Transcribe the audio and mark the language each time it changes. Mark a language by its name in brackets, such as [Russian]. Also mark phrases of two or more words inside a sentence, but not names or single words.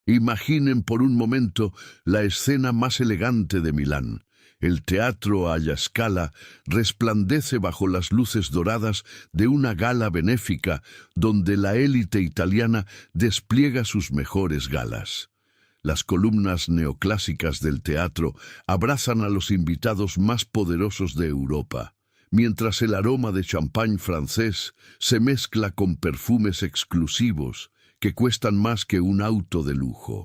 [Spanish] Imaginen por un momento la escena más elegante de Milán. El teatro alla Scala resplandece bajo las luces doradas de una gala benéfica donde la élite italiana despliega sus mejores galas. Las columnas neoclásicas del teatro abrazan a los invitados más poderosos de Europa, mientras el aroma de champán francés se mezcla con perfumes exclusivos que cuestan más que un auto de lujo.